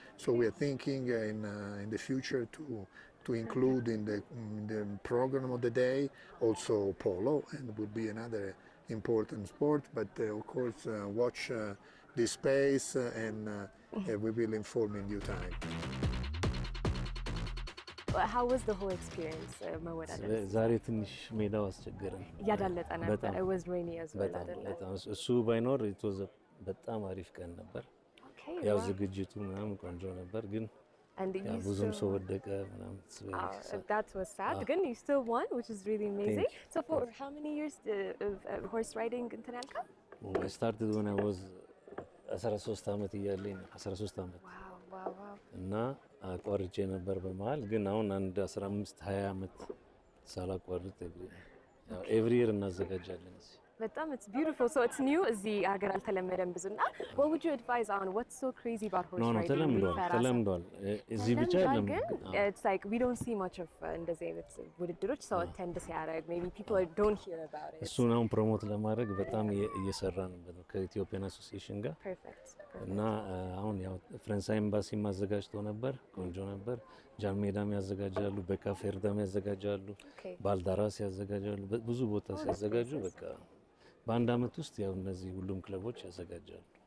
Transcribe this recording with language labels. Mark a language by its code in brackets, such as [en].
[en] So we are thinking in the future to include in the program of the day also polo, and it would be another important sport. But of course, watch this space, and we will inform in due time. How was the whole experience, መወዳደር? [am] ዛሬ ትንሽ ሜዳው አስቸገረን። እያዳለጠ ነበር. [en] It was rainy as well, [am] በጣም አይደለ? በጣም እሱ ባይኖር በጣም አሪፍ ቀን ነበር። [en] Okay, [am] ያው [en] wow. [am] ዝግጅቱ ምናምን ቆንጆ ነበር፣ ግን [en] And you [am] ብዙም [en] still- [am] ሰው ወደቀ ምናምን [en] that was sad. Again, you still won, which is really amazing. So for how many years of horse riding [am] እንትን ያልከው? [en] I started when I was 13 [am] ዓመት እያለኝ 13 ዓመት ዋው እና አቋርጬ ነበር በመሀል ግን አሁን አንድ 15 20 ዓመት ሳላቋርጥ ኤቭሪ ይር እናዘጋጃለን እዚህ [en] በጣም it's beautiful. So it's new [am] እዚህ ሀገር አልተለመደም ብዙና [en] what would you advise on what's so crazy about horse No, riding? [am] ተለምዷል እዚህ ብቻ አይደለም [en] it's like we don't see much of [am] እንደዚህ አይነት ውድድሮች ሰው [en] attend ሲያደርግ maybe people don't hear about it. [am] እሱን አሁን ፕሮሞት ለማድረግ በጣም እየሰራን ነው ከኢትዮጵያን አሶሲዬሽን ጋር [en] Perfect. [am] እና አሁን ያው ፈረንሳይ ኤምባሲ ማዘጋጅቶ ነበር ቆንጆ ነበር ጃን ሜዳም ያዘጋጃሉ በካፌርዳም ያዘጋጃሉ ባልዳራስ ያዘጋጃሉ ብዙ ቦታ ሲያዘጋጁ በቃ በአንድ አመት ውስጥ ያው እነዚህ ሁሉም ክለቦች ያዘጋጃሉ